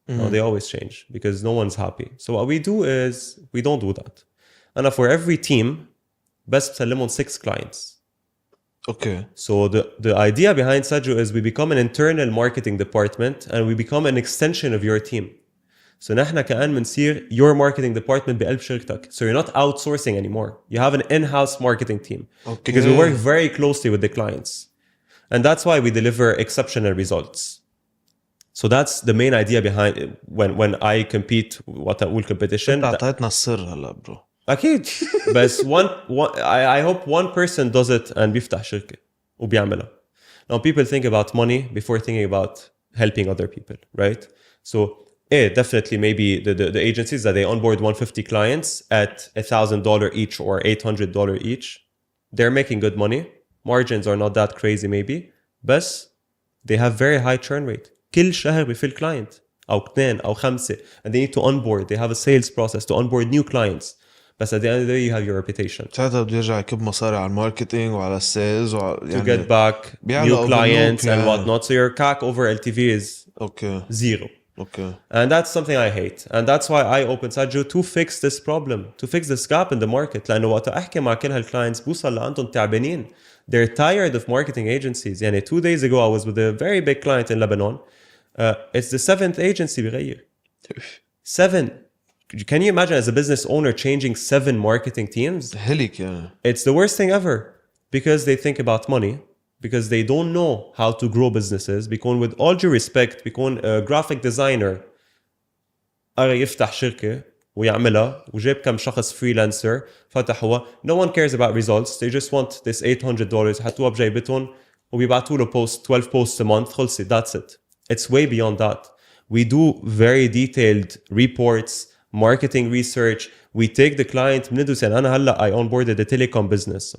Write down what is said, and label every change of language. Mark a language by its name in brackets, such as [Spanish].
[English] No, they always change because no one's happy. So what we do is we don't do that. And for every team, [Arabic] بس بسلمهم [English] 6 clients. Okay. So the idea behind Saggio is we become an internal marketing department and we become an extension of your team. [Arabic] So نحن كأن منصير [English] your marketing department [Arabic] بقلب شركتك. [English] So you're not outsourcing anymore. You have an in-house marketing team. Okay. Because we work very closely with the clients. And that's why we deliver exceptional results. So that's the main idea behind it. When I compete what I call competition. [Arabic] انت عطيتنا السر هلا برو. أكيد. [English] بس I hope one person does it and [Arabic] بيفتح شركة وبيعملها. [English] Now people think about money before thinking about helping other people, right? So definitely maybe the agencies that they onboard 150 clients at $1,000 each or $800 each, they're making good money. Margins are not that crazy maybe, but they have very high churn rate. [Arabic] كل شهر بيفل client أو 2 أو 5 [English] and they need to onboard. They have a sales process to onboard new clients. But at the end of the day you have your reputation. [Arabic] ساعتها بده يرجع يكب مصاري على الماركتينج وعلى السيلز [English] To get back new clients and whatnot. So your CAC over LTV is zero. Okay. And that's something I hate. And that's why I opened Saggio to fix this problem, to fix this gap in the market. [Arabic] لأنه وقت أحكي مع كل هالclients بوصل لأنتم تعبانين. [English] They're tired of marketing agencies. يعني 2 days ago I was with a very big client in Lebanon. It's the 7th agency [Arabic] بغير. [English] 7. Can you imagine as a business owner changing 7 marketing teams? [Arabic] هلك يعني. [English] It's the worst thing ever because they think about money. Because they don't know how to grow businesses. [Arabic] بيكون [English] with all due respect [Arabic] بيكون [English] a graphic designer [Arabic] أرى يفتح شركة ويعملها وجاب كم شخص freelancer فتح هو. [English] No one cares about results. They just want this $800 [Arabic] حطوها بجيبتهم وبيبعتوا له [English] post 12 posts a month [Arabic] خلصت. [English] That's it. It's way beyond that. We do very detailed reports, marketing research. We take the client [Arabic] بندرس. يعني أنا هلا [English] I onboarded a telecom business.